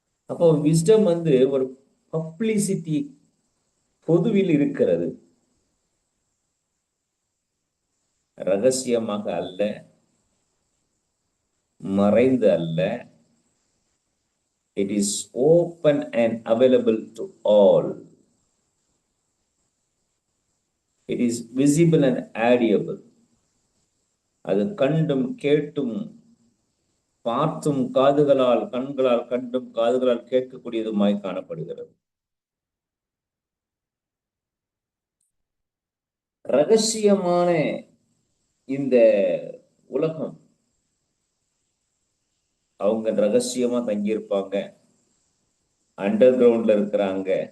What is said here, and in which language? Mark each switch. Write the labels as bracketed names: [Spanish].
[Tamil] அப்போ விஸ்டம் ஒரு பப்ளிசிட்டி, பொதுவில் இருக்கிறது, ரகசியமாக அல்ல, மறைந்து அல்ல. [English] It is open and available to all. It is visible and audible. [Tamil] அது கண்டும் கேட்டும் பார்த்தும் காதுகளால், கண்களால் கண்டும் காதுகளால் கேட்கக்கூடியதுமாய் காணப்படுகிறது. ரகசியமான இந்த உலகம், அவங்க ரகசியமா தங்கியிருப்பாங்க, அண்டர் கிரவுண்ட்ல இருக்கிறாங்க.